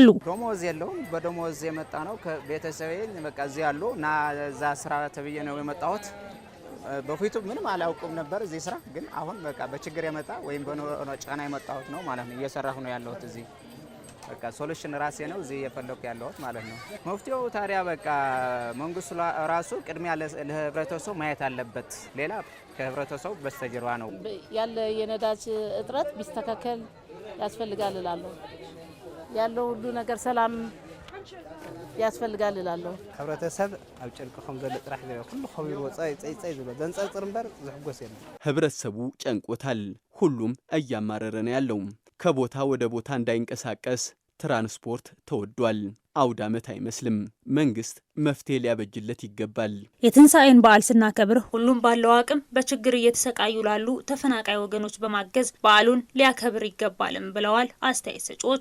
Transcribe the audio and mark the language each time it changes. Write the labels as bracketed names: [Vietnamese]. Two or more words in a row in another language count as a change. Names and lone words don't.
[Amharic] ደሞዝ የለውም። በደሞዝ የመጣ ነው ከቤተሰቤ በቃ እዚህ ያሉ እና እዛ ስራ ተብዬ ነው የመጣሁት። በፊቱ ምንም አላውቅም ነበር እዚህ ስራ፣ ግን አሁን በቃ በችግር የመጣ ወይም በጫና የመጣሁት ነው ማለት ነው። እየሰራሁ ነው ያለሁት እዚህ። በቃ ሶሉሽን ራሴ ነው እዚህ እየፈለኩ ያለሁት ማለት ነው። መፍትሄው ታዲያ በቃ መንግስቱ ራሱ ቅድሚያ ለህብረተሰቡ ማየት አለበት። ሌላ ከህብረተሰቡ በስተጀርባ ነው ያለ የነዳጅ እጥረት ቢስተካከል ያስፈልጋል እላለሁ። ያለው ሁሉ ነገር ሰላም ያስፈልጋል እላለሁ። [Tigrinya] ህብረተሰብ ኣብ ጭንቅ ከም ዘሎ ጥራሕ ኩሉ ኸቢሩ ወጻይ ጸይጸይ ዝሎ ዘንጸርጽር እምበር ዝሕጎስ የለን። [Amharic] ህብረተሰቡ ጨንቆታል። ሁሉም እያማረረ ነው ያለው። ከቦታ ወደ ቦታ እንዳይንቀሳቀስ ትራንስፖርት ተወዷል። አውደ ዓመት አይመስልም። መንግስት መፍትሄ ሊያበጅለት ይገባል። የትንሣኤን በዓል ስናከብር ሁሉም ባለው አቅም በችግር እየተሰቃዩ ላሉ ተፈናቃይ ወገኖች በማገዝ በዓሉን ሊያከብር ይገባልም ብለዋል አስተያየት ሰጪዎቹ።